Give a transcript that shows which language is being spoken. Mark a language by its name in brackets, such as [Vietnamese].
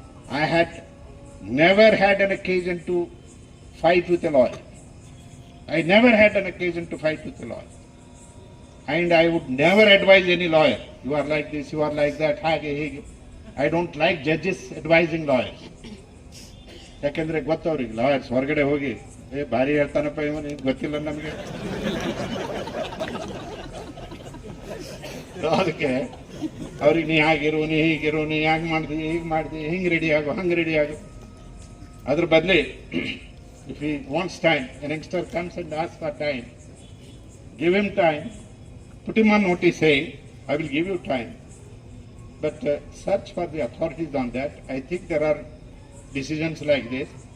[English] I had never had an occasion to fight with a lawyer. I never had an occasion to fight with a lawyer. And I would never advise any lawyer, you are like this, you are like that, [Kannada] hage, hege. [English] I don't like judges advising lawyers. [Kannada] ಯಾಕೆಂದ್ರೆ ಗೊತ್ತವ್ರಿಗೆ lawyers ಹೊರಗಡೆ ಹೋಗಿ ಭಾರಿ ಹೇಳ್ತಾನಪ್ಪ ಇವನು ಗೊತ್ತಿಲ್ಲ ನಮಗೆ. ಅದಕ್ಕೆ ಅವ್ರಿಗೆ ನೀ ಹಾಗಿರು, ನೀ ಹೀಗಿರು, ನೀ ಹ್ಯಾಂಗೆ ಮಾಡ್ದಿ, ಹೀಗೆ ಮಾಡ್ದಿ, ಹಿಂಗೆ ರೆಡಿ ಆಗು, ಹಂಗೆ ರೆಡಿ ಆಗು. ಅದ್ರ ಬದಲಿ [English] if he wants time, an youngster comes and asks for time, give him time, put him on notice saying, I will give you time. But search for the authorities on that. I think there are decisions like this.